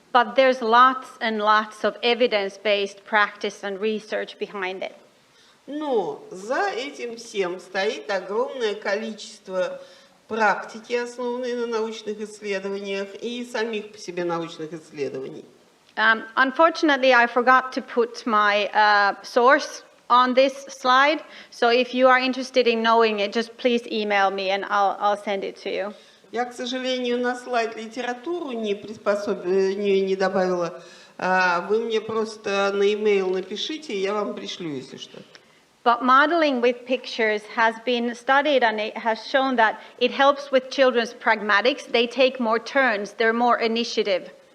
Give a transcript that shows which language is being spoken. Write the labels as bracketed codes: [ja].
[en] But there's lots and lots of evidence-based practice and research behind it. [ru] Но за этим всем стоит огромное количество практики, основанные на научных исследованиях, и самих по себе научных исследований. [en] Unfortunately, I forgot to put my source on this slide. So if you are interested in knowing it, just please email me and I'll send it to you. [ru] Я, к сожалению, на слайд литературу не добавила. Вы мне просто на e-mail напишите, и я вам пришлю, если что. [en] But modeling with pictures has been studied and it has shown that it helps with children's pragmatics. They take more turns, they're more initiative.